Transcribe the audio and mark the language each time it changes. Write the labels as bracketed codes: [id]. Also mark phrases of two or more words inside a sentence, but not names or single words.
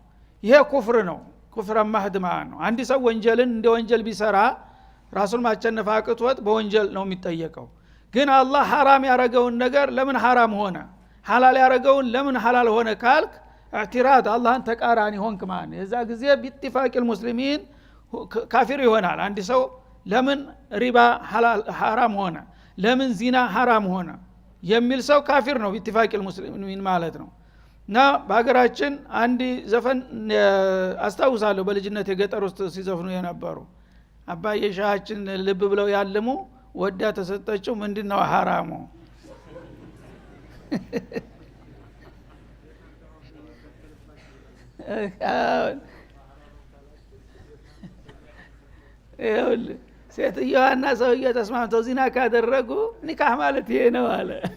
[am] ይሄ ኩፍር ነው፣ [ar] كفر محض [am] ማለት ነው። አንድ ሰው ወንጀልን እንደ ወንጀል ቢሰራ ራሱን ማቸነፍ አቅቶት በወንጀል ነው የሚጠየቀው። ግን አላህ ሐራም ያረገውን ነገር ለምን ሐራም ሆነ ሐላል ያረገውን ለምን ሐላል ሆነ ካልክ اعتراض አላህን ተቃራኒ ሆንክ ማለት የዛ ጊዜ [ar] باتفاق المسلمين [am] ካፊር ይሆናል አንድ ሰው ለምን ሪባ ሐራም ሆነ ለምን ዚና ሐራም ሆነ የሚል ሰው ካፊር ነው [ar] باتفاق المسلمين [am] ማለት ነው እና በአገራችን አንድ ዘፈን አስታውሳለሁ በልጅነት የገጠር ውስጥ ሲዘፍኑ የነበሩ አባዬ ሻሃችን ልብ ብለው ያልሙ ወዳ ተሰጠችው ምንድነው ሐራሙ ሴትዮዋና ሰውየው ተስማምተው ዚና ካደረጉ ኒካህ ማለት ይሄ ነው አለ